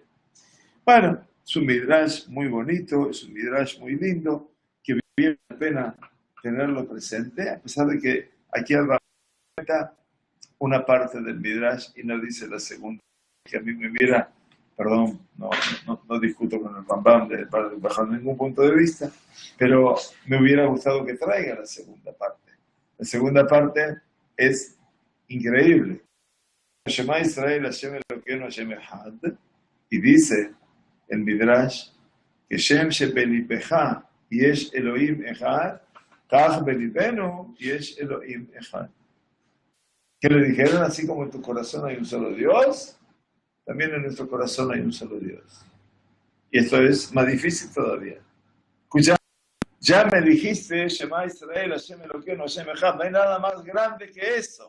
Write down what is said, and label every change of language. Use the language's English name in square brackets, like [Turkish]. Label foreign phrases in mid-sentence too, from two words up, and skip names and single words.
[Spanish] Bueno, es un midrash muy bonito, es un midrash muy lindo, que vale la pena tenerlo presente, a pesar de que aquí cuenta una parte del midrash y no dice la segunda, que a mí me hubiera, perdón, no discuto con el Rambam bajo ningún punto de vista, pero me hubiera gustado que traiga la segunda parte. La segunda parte es increíble. [Hebrew] שמע ישראל השם אלוקינו השם אחד, [Spanish] y dice el Midrash que [Hebrew] שם שבליבך יש אלוהים אחד כך בליבנו יש אלוהים אחד. [Spanish] Que le dijeron, así como en tu corazón hay un solo Dios, también en nuestro corazón hay un solo Dios. Y esto es más difícil todavía. Escucha, ya me dijiste, [Hebrew] שמע ישראל השם אלוקינו השם אחד, [Spanish] no hay nada más grande que eso.